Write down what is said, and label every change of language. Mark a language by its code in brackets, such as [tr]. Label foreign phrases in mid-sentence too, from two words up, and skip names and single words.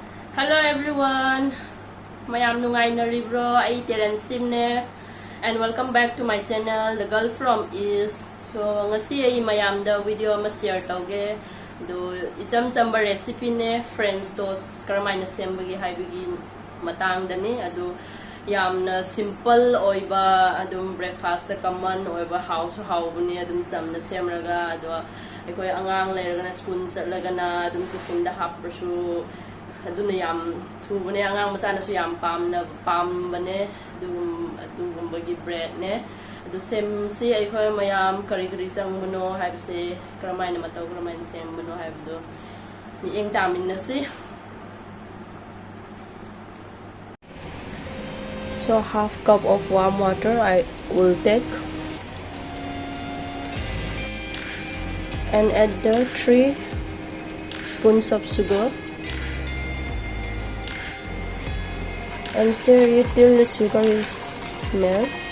[en] Hello everyone! [mni] Mayam nungainaribro, ay Terensim ne, [en] and welcome back to my channel, The Girl from East. [mni] So ngasi ay mayam da video ma share tauge do icham chamba recipe ne [en] French toast [mni] karamai na sembagi haibigi matang da ni adu yamna simple oiba adum breakfast da common oiba house ni adum cham na semraga adu aikoi angang leiraga na school chatlaga na adum tiffin da happrasu aduna yam thubane angang masa na su yam pam bane bagi bread ne adu sem si aikoi mayam kari sang buno haibse karamai na matau karamai na sem buno haibdo mi eng tamin na si. [en] So half cup of warm water I will take and add the 3 spoons of sugar and stir it till the sugar is melt.